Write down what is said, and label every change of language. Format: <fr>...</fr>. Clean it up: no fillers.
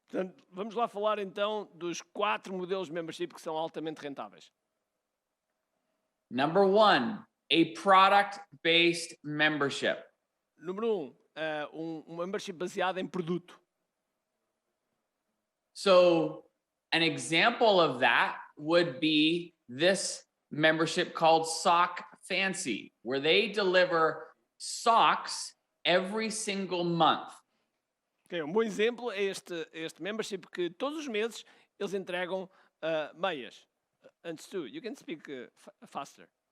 <pt>Portanto, vamos lá falar então dos 4 modelos de membership que são altamente rentáveis.</pt> <en>Number 1, a product-based membership.</en> <pt>Número 1, um membership baseado em produto.</pt> <en>So an example of that would be this membership called Sock Fancy, where they deliver socks every single month.</en> <pt>Okay, um bom exemplo é este membership que todos os meses eles entregam meias.</pt> <en>And Stu, you can speak faster.</en>